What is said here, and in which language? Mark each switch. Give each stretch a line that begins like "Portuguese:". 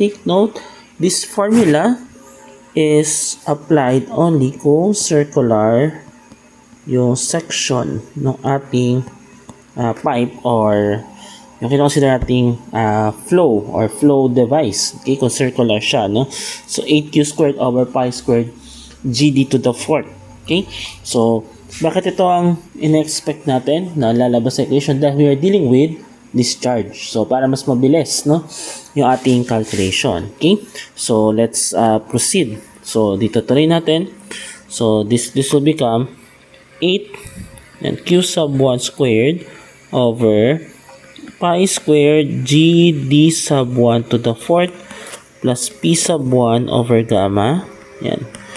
English: Take note, this formula is applied only kung circular yung section ng ating pipe or yung kinonsider nating flow or flow device. Okay, kung circular siya, no? So, 8Q squared over pi squared GD to the 4th. Okay?
Filipino: So, bakit ito ang in-expect natin na lalabas sa equation?
English: Dahil we are dealing with discharge.
Filipino: So, para mas mabilis, no, yung ating calculation. Okay?
English: So, let's proceed. So, dito tuloy natin. So, this will become 8 and Q sub 1 squared over pi squared GD sub 1 to the 4th plus P sub 1 over gamma. Yan.